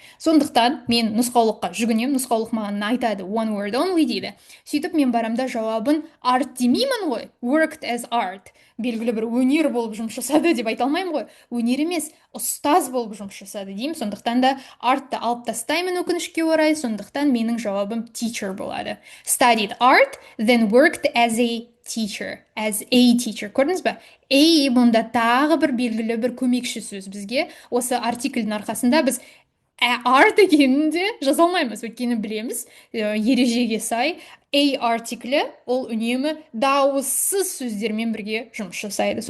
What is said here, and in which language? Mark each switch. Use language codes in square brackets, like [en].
[kk] Сондықтан мен нұсқаулыққа жүгінем, нұсқаулық маған айтады [en] one word only [kk] дейді. Сөйтіп мен барамда жауабын art демеймін ғой, [en] worked as art. [kk] Белгілі бір өнер болып жұмыс жасады деп айта алмаймын ғой. Өнер емес, ұстаз болып жұмыс жасады деймін. Сондықтан да артты алып тастаймын өкінішке орай. Сондықтан менің жауабым teacher болады. [en] Studied art, then worked as a teacher. As a teacher. [kk] Көрдіңіз бе? A мұнда тағы бір белгілі бір көмекші сөз бізге. Осы артиклдің арқасында біз art екенін де жаза алмаймыз, өйткені білеміз, ережеге сай a артиклі ол үнемі дауыссыз сөздермен бірге жұмыс жасайды.